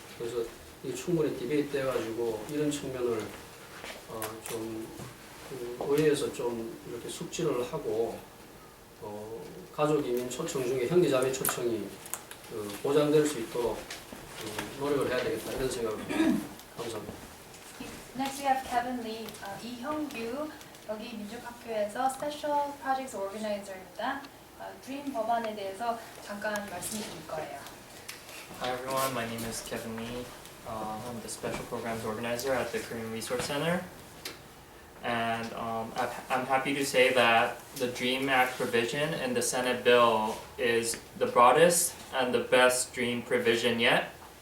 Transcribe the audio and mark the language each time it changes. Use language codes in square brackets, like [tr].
[ko] 그래서 이 충분히 디베이트 돼가지고 이런 측면을 좀 의회에서 좀 이렇게 숙지를 하고 가족 이민 초청 중에 형제자매 초청이 보장될 수 있도록 노력을 해야 되겠다 이런 생각을 합니다. 감사합니다. [en] Next we have Kevin Lee, Lee Hyung-gyu, [ko] 여기 민족학교에서 스페셜 프로젝트 오르가나이저입니다. 드림 법안에 대해서 잠깐 말씀드릴 거예요. [en] Hi everyone, my name is Kevin Lee. I'm the Special Programs Organizer at the Korean Resource Center. And I'm happy to say that the DREAM Act provision in the Senate bill is the broadest and the best DREAM provision yet.